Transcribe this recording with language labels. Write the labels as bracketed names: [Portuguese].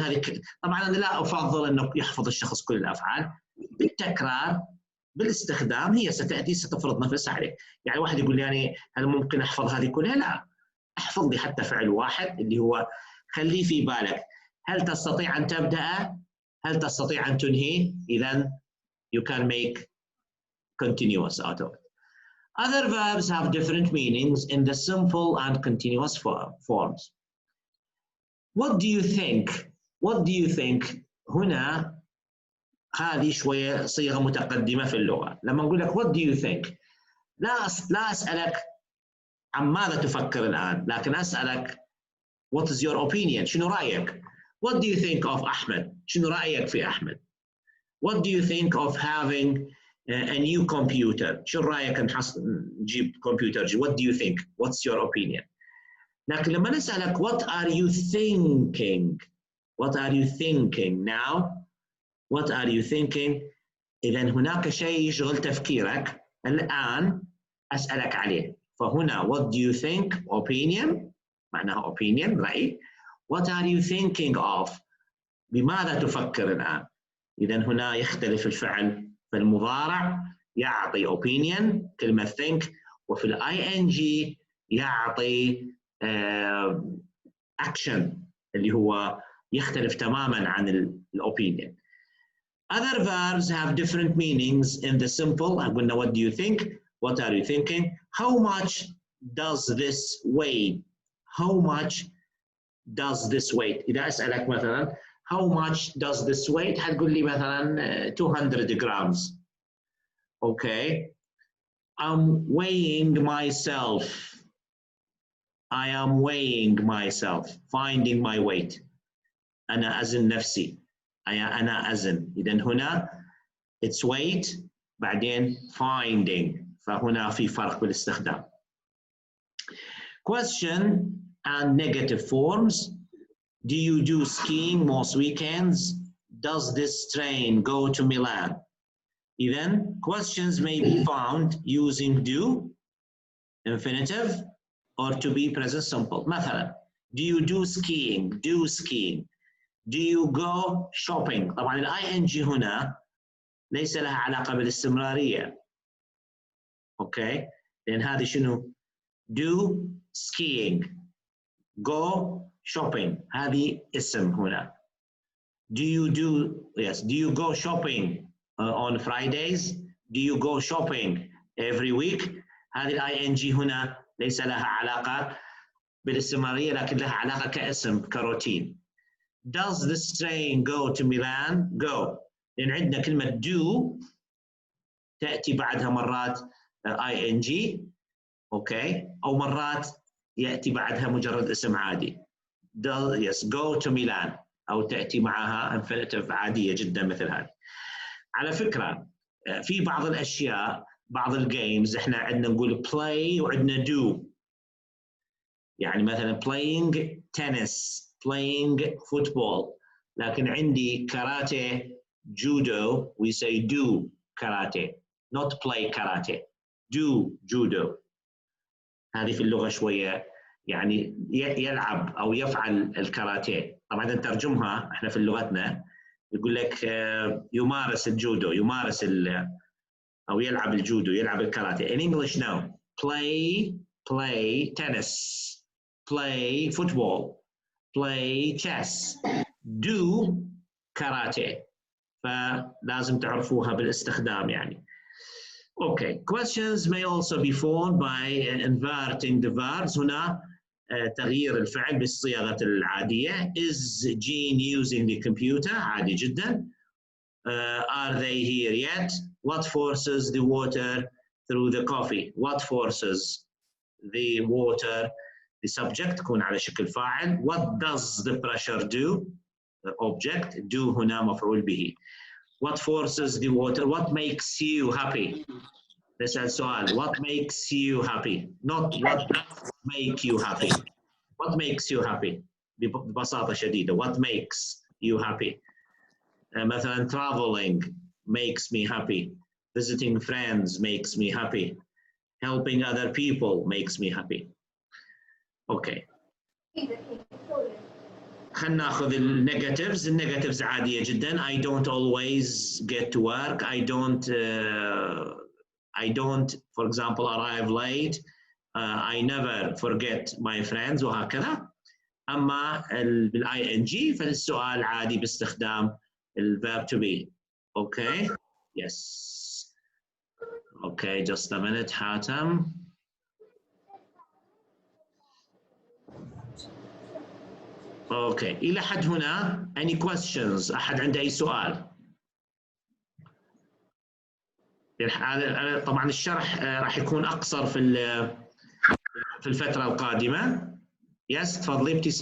[Arabic] هذه طبعا انا لا افضل انه يحفظ الشخص كل الافعال، بالتكرار بالاستخدام هي ستفرض نفسها عليك. يعني واحد يقول لي يعني هل ممكن احفظ هذه كلها؟ لا، احفظ لي حتى فعل واحد اللي هو خليه في بالك، هل تستطيع ان تبدا؟ هل تستطيع ان تنهي؟ اذا [English] you can make continuous out of it. Other verbs have different meanings in the simple and continuous forms. What do you think? What do you think? [Arabic] هنا هذه شوية صيغة متقدمة في اللغة. لما نقول لك [English] what do you think؟ [Arabic] لا أسألك عن ماذا تفكر الآن، لكن أسألك [English] what is your opinion؟ [Arabic] شنو رأيك؟ [English] What do you think of أحمد؟ [Arabic] شنو رأيك في أحمد؟ [English] What do you think of having a new computer؟ [Arabic] شنو رأيك نجيب كمبيوتر؟ [English] What do you think? What's your opinion؟ [Arabic] لكن لما نسألك [English] what are you thinking؟ What are you thinking now؟ What are you thinking؟ [Arabic] إذا هناك شيء يشغل تفكيرك الآن أسألك عليه. فهنا what do you think؟ opinion معناها opinion رأي. [English] What are you thinking of؟ [Arabic] بماذا تفكر الآن؟ إذا هنا يختلف الفعل. في المضارع يعطي opinion كلمة think، وفي ال ing يعطي action اللي هو يختلف تماما عن ال opinion. [English] Other verbs have different meanings in the simple. [Arabic] قلنا [English] what do you think? What are you thinking? How much does this weigh? How much does this weigh؟ [Arabic] إذا أسألك مثلا [English] how much does this weigh؟ [Arabic] حتقول لي مثلا [English] 200 grams. Okay. I'm weighing myself. I am weighing myself. Finding my weight. [Arabic] أنا أزن نفسي. أنا أزن. إذن هنا [English] it's weight [Arabic] بعدين finding. فهنا في فرق بالاستخدام. [English] Question and negative forms. Do you do skiing most weekends? Does this train go to Milan? Then questions may be found using do, infinitive, or to be present simple. [Arabic] مثلا, [English] do you do skiing? Do skiing. Do you go shopping? [Arabic] طبعا ال ing هنا ليس لها علاقة بالاستمرارية. [English] Okay. [Arabic] لأن هذه شنو؟ Do skiing. [English] Go shopping. [Arabic] هذه اسم هنا. [English] Do you go shopping on Fridays? Do you go shopping every week? [Arabic] هذه ال ing هنا ليس لها علاقة بالاستمرارية لكن لها علاقة كاسم كروتين. [English] Does this train go to Milan? Go. [Arabic] لأن عندنا كلمة do تأتي بعدها مرات ing أوكي أو مرات يأتي بعدها مجرد اسم عادي. [English] Go to Milan [Arabic] أو تأتي معها infinitive عادية جدا مثل هذه. على فكرة في بعض الأشياء بعض الجيمز إحنا عندنا نقول play وعندنا do. يعني مثلا [English] playing tennis, playing football. [Arabic] لكن عندي [English] karate, judo, we say do karate, not play karate. Do judo. [Arabic] هذه في اللغة شوية يعني يلعب أو يفعل الكاراتيه. طبعا نترجمها احنا في لغتنا يقول لك يمارس الجودو، يمارس أو يلعب الجودو، يلعب الكاراتيه. [English] In English now, play tennis, play football, play chess, do karate. [Arabic] فلازم تعرفوها بالاستخدام يعني. [English] Okay, questions may also be formed by inverting the verbs. [Arabic] هنا تغيير الفعل بالصيغة العادية. [English] Is Jean using the computer؟ [Arabic] عادي جدا. [English] Are they here yet? What forces the water through the coffee? What forces the water? The subject [Arabic] تكون على شكل فاعل. [English] What does the pressure do? The object. [Arabic] Do هنا مفعول به. [English] What forces the water? What makes you happy? [Arabic] نسأل سؤال. [English] What makes you happy? Not what make you happy. What makes you happy? [Arabic] ببساطة شديدة. [English] What makes you happy? [Arabic] مثلا [English] traveling makes me happy. Visiting friends makes me happy. Helping other people makes me happy. Okay. [Arabic] خلينا ناخذ النيجاتيفز. النيجاتيفز عادية جدا. [English] I don't always get to work. I don't, for example, arrive late. I never forget my friends [Arabic] وهكذا. أما بالING فالسؤال عادي باستخدام الverb to be. [English] Okay. Yes. Okay, just a minute, حاتم. Okay, [Arabic] إلى حد هنا [English] any questions؟ [Arabic] أحد عنده أي سؤال؟ طبعا الشرح راح يكون أقصر في الفترة القادمة. يس تفضلي.